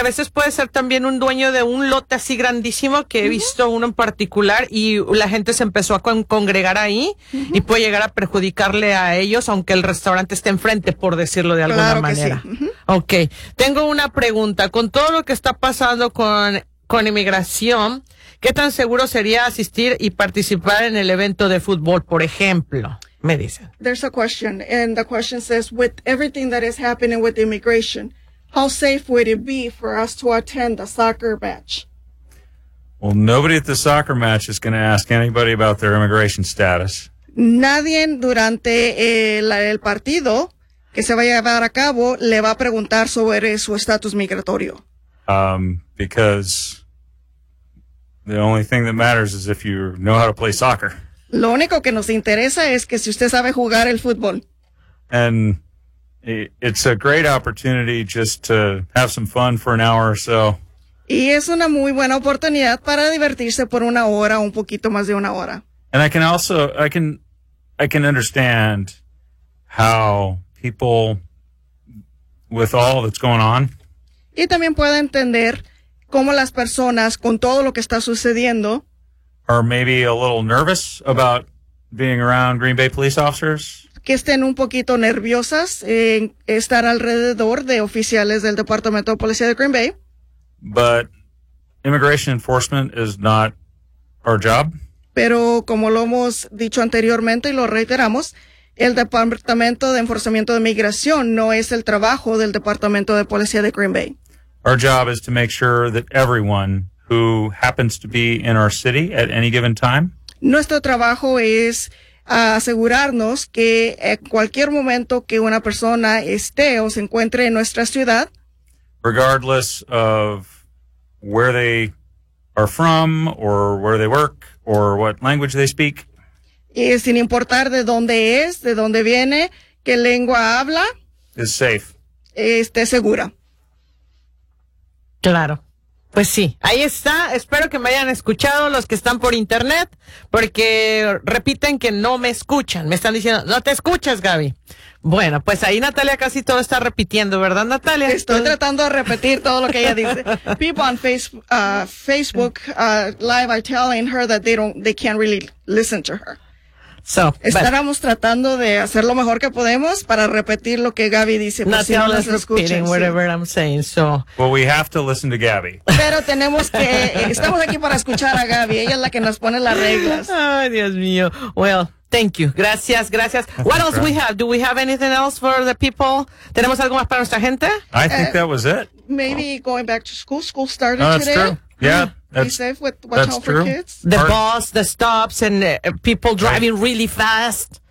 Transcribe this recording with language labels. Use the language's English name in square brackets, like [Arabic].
[Spanish] a veces puede ser también un dueño de un lote así grandísimo que he visto uno en particular y la gente se empezó a congregar ahí y puede llegar a perjudicarle a ellos aunque el restaurante esté enfrente, por decirlo de alguna manera. Claro que sí. Ok, tengo una pregunta. Con todo lo que está pasando con inmigración, ¿qué tan seguro sería asistir y participar en el evento de fútbol, por ejemplo? Me dicen. [English] There's a question, and the question says, with everything that is happening with immigration, how safe would it be for us to attend the soccer match? Well, nobody at the soccer match is going to ask anybody about their immigration status. [Spanish] Nadie durante el partido que se vaya a llevar a cabo le va a preguntar sobre su estatus migratorio. [English] Because the only thing that matters is if you know how to play soccer. [Spanish] Lo único que nos interesa es que si usted sabe jugar el fútbol. [English] And it's a great opportunity just to have some fun for an hour or so. [Spanish] Y es una muy buena oportunidad para divertirse por una hora, un poquito más de una hora. [English] And I can understand how people, with all that's going on. [Spanish] Y también puedo entender cómo las personas, con todo lo que está sucediendo, [English] or maybe a little nervous about being around Green Bay police officers. [Spanish] Que estén un poquito nerviosas en estar alrededor de oficiales del Departamento de Policía de Green Bay. [English] But immigration enforcement is not our job. [Spanish] Pero como lo hemos dicho anteriormente y lo reiteramos, el Departamento de Enforzamiento de Migración no es el trabajo del Departamento de Policía de Green Bay. [English] Our job is to make sure that everyone who happens to be in our city at any given time. [Spanish] Nuestro trabajo es asegurarnos que en cualquier momento que una persona esté o se encuentre en nuestra ciudad, [English] regardless of where they are from or where they work or what language they speak, [Spanish] y sin importar de dónde es, de dónde viene, qué lengua habla, [English] is safe. [Spanish] Esté segura. Claro. Pues sí, ahí está. Espero que me hayan escuchado los que están por internet, porque repiten que no me escuchan. Me están diciendo, no te escuchas, Gaby. Bueno, pues ahí Natalia casi todo está repitiendo, ¿verdad, Natalia? Estoy tratando de repetir todo lo que ella dice. [English] People on Facebook Live are telling her that they can't really listen to her. So, [Spanish] estábamos tratando de hacer lo mejor que podemos para repetir lo que Gaby dice. [English] Not [Spanish] si no las escuchen, [English] whatever I'm saying. So. Well, we have to listen to Gaby. [Spanish] Pero tenemos que estamos aquí para escuchar a Gaby. Ella es la que nos pone las reglas. Ay, Dios mío. [English] Well, thank you. [Spanish] Gracias. [English] What else we have? Do we have anything else for the people? [Spanish] ¿Tenemos algo más para nuestra gente? [English] I think that was it. Maybe going back to school. School started today. That's true. Yeah. That's, be safe with watch out for true. Kids. The bus, the stops, and people driving right. Really fast.